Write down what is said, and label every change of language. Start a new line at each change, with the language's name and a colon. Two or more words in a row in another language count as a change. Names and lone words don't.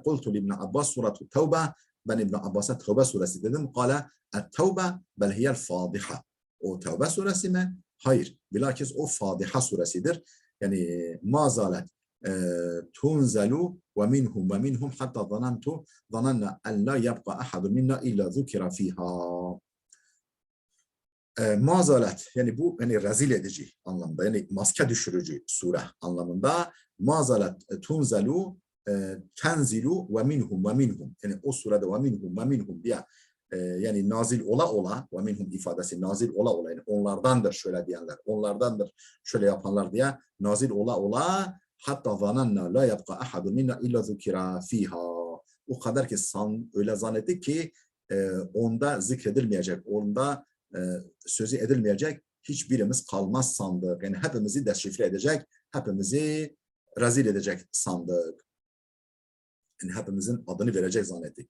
Arabic: قلت لابن عباس سورة التوبة.
Turkish: Ben İbn Abbas'a Tevbe suresi dedim.
Arabic: قال التوبة بل هي الفاضحة.
Turkish: O Tevbe suresi mi? Hayır. Bilakis o Fadiha suresidir.
Arabic: Yani ما زالت تنزل ومنهم حتى ظننا أن لا يبقى أحد منا إلا ذكر فيها.
Turkish: Mazalet, yani bu yani rezil edici anlamda, yani maske düşürücü sure anlamında.
Arabic: ما زالت تنزل تنزل ومنهم,
Turkish: yani o surede
Arabic: ومنهم
Turkish: diye yani nazil ola
Arabic: ومنهم
Turkish: ifadesi nazil ola yani onlardandır şöyle diyenler, onlardandır şöyle yapanlar diye nazil ola
Arabic: حتى ظننا لا يبقى أحد منا إلا ذكر فيها.
Turkish: O kadar ki öyle zannettik ki onda zikredilmeyecek, onda sözü edilmeyecek hiçbirimiz kalmaz sandık. Yani hepimizi deşifre edecek, hepimizi rezil edecek sandık. Yani hepimizin adını verecek zannettik.